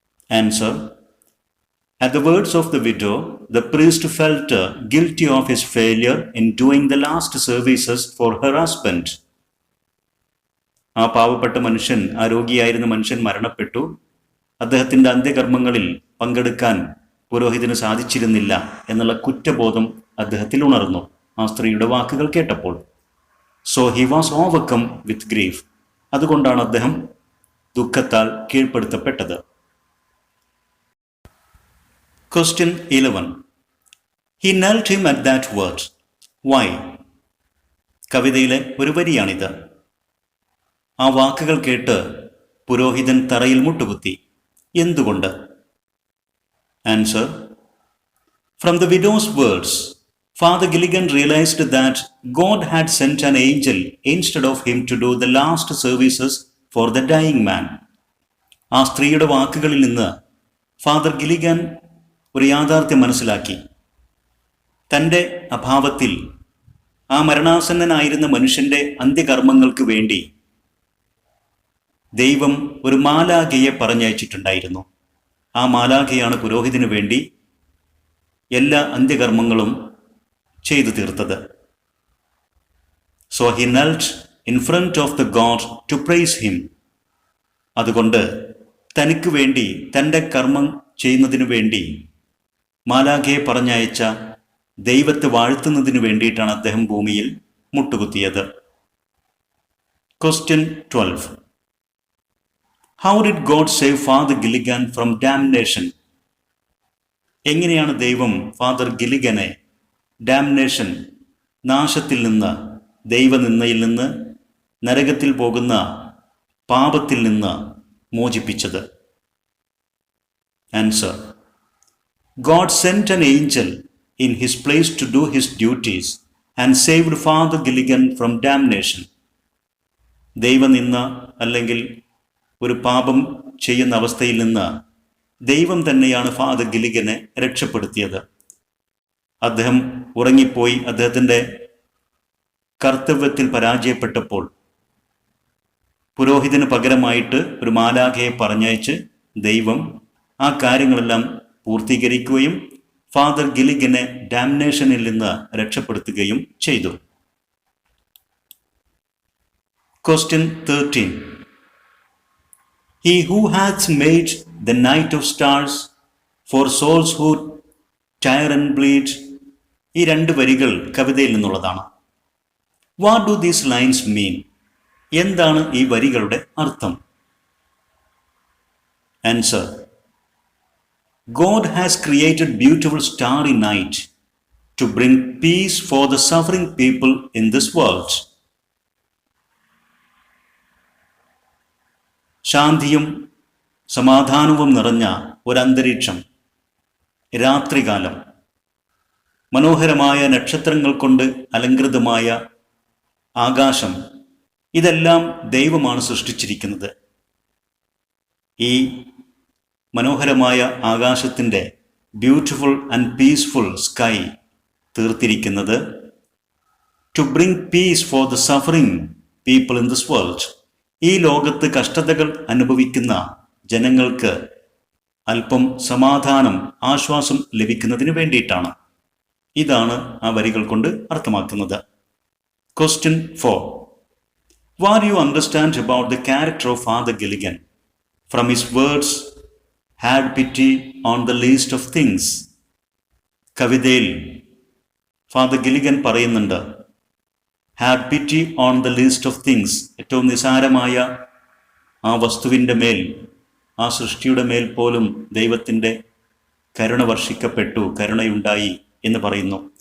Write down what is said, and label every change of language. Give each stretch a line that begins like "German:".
English: Answer: At the words of the widow, the priest felt guilty of his failure in doing the last services for her husband.
Malayalam: ആ പാവപ്പെട്ട മനുഷ്യൻ, ആ രോഗിയായിരുന്ന മനുഷ്യൻ മരണപ്പെട്ടു. അദ്ദേഹത്തിൻ്റെ അന്ത്യകർമ്മങ്ങളിൽ പങ്കെടുക്കാൻ പുരോഹിതന് സാധിച്ചിരുന്നില്ല എന്നുള്ള കുറ്റബോധം അദ്ദേഹത്തിൽ ഉണർന്നു ആ സ്ത്രീയുടെ വാക്കുകൾ കേട്ടപ്പോൾ.
English: So he was overcome with grief.
Malayalam: അതുകൊണ്ടാണ് അദ്ദേഹം ദുഃഖത്താൽ കീഴ്പ്പെടുത്തപ്പെട്ടത്.
English: Question 11. He knelt him at that word. Why?
Malayalam: കവിതയിലെ ഒരു വരിയാണിത്. ആ വാക്കുകൾ കേട്ട് പുരോഹിതൻ തറയിൽ മുട്ടുകുത്തി. എന്തുകൊണ്ട്?
English: Answer: From the widow's words, Father Gilligan realized that God had sent an angel instead of him to do the last services for the dying man.
Malayalam: ആ സ്ത്രീയുടെ വാക്കുകളിൽ നിന്ന് ഫാദർ ഗിലിഗൻ ഒരു യാഥാർത്ഥ്യം മനസ്സിലാക്കി. തൻ്റെ അഭാവത്തിൽ ആ മരണാസന്നനായിരുന്ന മനുഷ്യൻ്റെ അന്ത്യകർമ്മങ്ങൾക്ക് വേണ്ടി ദൈവം ഒരു മാലാഖയെ പറഞ്ഞയച്ചിട്ടുണ്ടായിരുന്നു. ആ മാലാഖയാണ് പുരോഹിതന് വേണ്ടി എല്ലാ അന്ത്യകർമ്മങ്ങളും ചെയ്തു തീർത്തത്.
English: So he knelt in front of the God to praise him.
Malayalam: അതുകൊണ്ട് തനിക്ക് വേണ്ടി, തൻ്റെ കർമ്മം ചെയ്യുന്നതിനു വേണ്ടി മാലാഖയെ പറഞ്ഞയച്ച ദൈവത്തെ വാഴ്ത്തുന്നതിന് വേണ്ടിയിട്ടാണ് അദ്ദേഹം ഭൂമിയിൽ മുട്ടുകുത്തിയത്.
English: Question 12. How did God save Father Gilligan from damnation?
Malayalam: എങ്ങനെയാണ് ദൈവം ഫാദർ ഗിലിഗനെ ഡാംനേഷൻ, നാശത്തിൽ നിന്ന്, ദൈവനിന്ദയിൽ നിന്ന്, നരകത്തിൽ പോകുന്ന പാപത്തിൽ നിന്ന് മോചിപ്പിച്ചത്?
English: Answer: God sent an angel in his place to do his duties and saved Father Gilligan from damnation.
Malayalam: ദൈവനിന്ദ അല്ലെങ്കിൽ ഒരു പാപം ചെയ്യുന്ന അവസ്ഥയിൽ നിന്ന് ദൈവം തന്നെയാണ് ഫാദർ ഗിലിഗനെ രക്ഷപ്പെടുത്തിയത്. അദ്ദേഹം ഉറങ്ങിപ്പോയി, അദ്ദേഹത്തിൻ്റെ കർത്തവ്യത്തിൽ പരാജയപ്പെട്ടപ്പോൾ പുരോഹിതന് പകരമായിട്ട് ഒരു മാലാഖയെ പറഞ്ഞയച്ച് ദൈവം ആ കാര്യങ്ങളെല്ലാം പൂർത്തീകരിക്കുകയും ഫാദർ ഗിലിഗനെ ഡാംനേഷനിൽ നിന്ന് രക്ഷപ്പെടുത്തുകയും ചെയ്തു.
English: Question 13. He who hath made the night of stars for souls who tire and bleed.
Malayalam: ഈ രണ്ട് വരികൾ കവിതയിൽ നിന്നുള്ളതാണ്.
English: What do these lines mean?
Malayalam: എന്താണ് ഈ വരികളുടെ അർത്ഥം?
English: Answer: God has created beautiful starry night to bring peace for the suffering people in this world.
Malayalam: ശാന്തിയും സമാധാനവും നിറഞ്ഞ ഒരന്തരീക്ഷം, രാത്രികാലം, മനോഹരമായ നക്ഷത്രങ്ങൾ കൊണ്ട് അലങ്കൃതമായ ആകാശം, ഇതെല്ലാം ദൈവമാണ് സൃഷ്ടിച്ചിരിക്കുന്നത്. ഈ മനോഹരമായ ആകാശത്തിൻ്റെ
English: Beautiful and peaceful sky തീർത്തിരിക്കുന്നത് to bring peace for the suffering people in this world.
Malayalam: ഈ ലോകത്ത് കഷ്ടതകൾ അനുഭവിക്കുന്ന ജനങ്ങൾക്ക് അല്പം സമാധാനം, ആശ്വാസം ലഭിക്കുന്നതിന് വേണ്ടിയിട്ടാണ്. ഇതാണ് ആ വരികൾ കൊണ്ട് അർത്ഥമാക്കുന്നത്.
English: Question 4. What do you understand about the character of Father Gilligan from his words, had pity on the least of things?
Malayalam: കവിതയിൽ ഫാദർ ഗിലിഗൻ പറയുന്നുണ്ട്,
English: Had pity on the least of things.
Malayalam: ഏറ്റവും നിസാരമായ ആ വസ്തുവിൻ്റെ മേൽ, ആ സൃഷ്ടിയുടെ മേൽ പോലും ദൈവത്തിൻ്റെ കരുണ വർഷിക്കപ്പെട്ടു, കരുണയുണ്ടായി എന്ന് പറയുന്നു.